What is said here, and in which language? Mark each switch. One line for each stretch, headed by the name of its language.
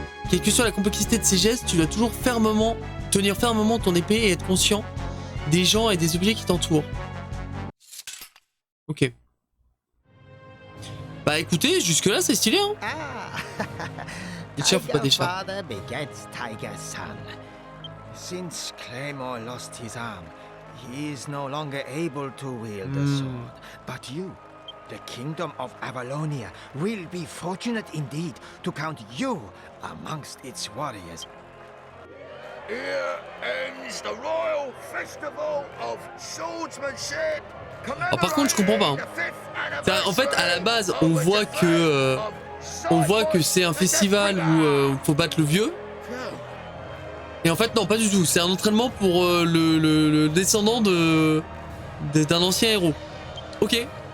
French: Quelle que soit la complexité de ces gestes, tu dois toujours tenir fermement ton épée et être conscient des gens et des objets qui t'entourent. Ok. Bah écoutez, jusque là c'est stylé hein. Tiens, faut pas des chats.
English: Father begets Tiger's son. Since Claymore lost his arm, he is no longer able to wield the sword. But you, the kingdom of Avalonia, will be fortunate indeed to count you amongst its warriors. Here ends the Royal Festival of Swordsmanship.
French: Alors, par contre, je comprends pas. Hein. En fait, à la base, on voit que c'est un festival où il faut battre le vieux. Et en fait, non, pas du tout. C'est un entraînement pour le descendant d'un ancien héros. Ok.